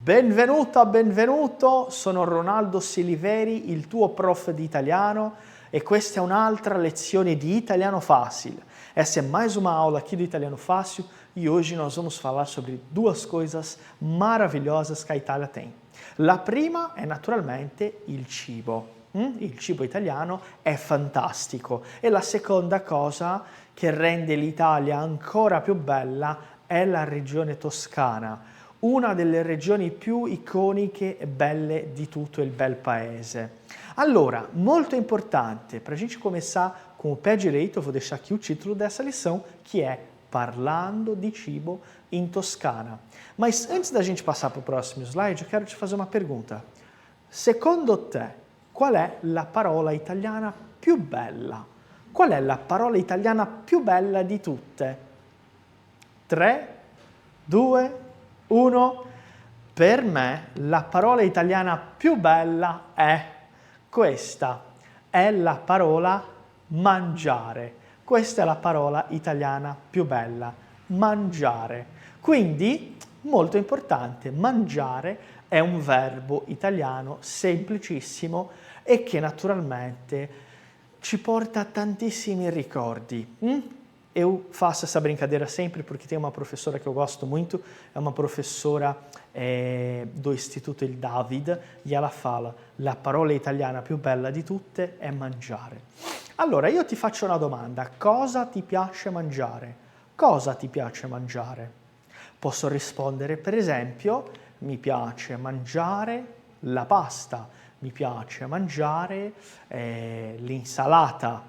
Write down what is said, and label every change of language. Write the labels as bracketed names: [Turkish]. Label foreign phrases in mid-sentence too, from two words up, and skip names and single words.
[Italian] Benvenuta, benvenuto, sono Ronaldo Siliveri, il tuo prof di italiano e questa è un'altra lezione de italiano fácil. [Portuguese] Essa é mais uma aula aqui do Italiano Fácil e hoje nós vamos falar sobre duas coisas maravilhosas que a Itália tem. [Italian] La prima è naturalmente il cibo. Il cibo italiano è fantastico e la seconda cosa che rende l'Italia ancora più bella è la regione toscana, una delle regioni più iconiche e belle di tutto il bel paese. Allora, molto importante, [Portuguese] para a gente começar com o pé direito, eu vou deixar aqui o título dessa lição, que é Parlando di cibo in Toscana. Mas antes da gente passar para o próximo slide, eu quero te fazer uma pergunta. [Italian] Secondo te, qual è la parola italiana più bella? Qual è la parola italiana più bella di tutte? 3, 2, 1. Per me la parola italiana più bella è questa. È la parola mangiare. Questa è la parola italiana più bella. Mangiare. Quindi, molto importante, mangiare è un verbo italiano semplicissimo e che naturalmente ci porta a tantissimi ricordi. [Portuguese] Eu faço essa brincadeira sempre porque tem uma professora que eu gosto muito, é uma professora do Istituto Il David e ela fala [Italian] la parola italiana più bella di tutte è mangiare. Allora io ti faccio una domanda, cosa ti piace mangiare? Cosa ti piace mangiare? Posso rispondere per esempio mi piace mangiare la pasta, mi piace mangiare l'insalata.